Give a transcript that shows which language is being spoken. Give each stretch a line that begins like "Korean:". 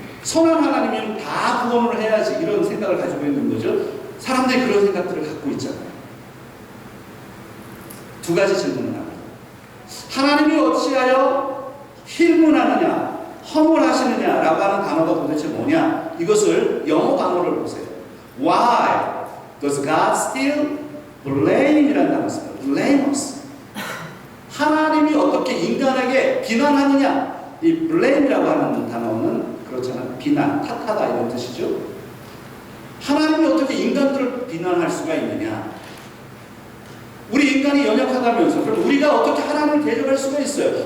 Korean: 선한 하나님이면 다 구원을 해야지 이런 생각을 가지고 있는 거죠. 사람들이 그런 생각들을 갖고 있잖아요. 두 가지 질문을 합니다. 하나님이 어찌하여 힐문하느냐, 허물하시느냐라고 하는 단어가 도대체 뭐냐? 이것을 영어 단어를 보세요.
English: Why does God still blame?
Korean: 이라는 단어를 써요.
English: Blame us.
Korean: 하나님이 어떻게 인간에게 비난하느냐? 이 blame이라고 하는 단어는 그렇잖아요. 비난, 탓하다 이런 뜻이죠. 하나님이 어떻게 인간들을 비난할 수가 있느냐? 우리 인간이 연약하다면서 그럼 우리가 어떻게 하나님을 대적할 수가 있어요?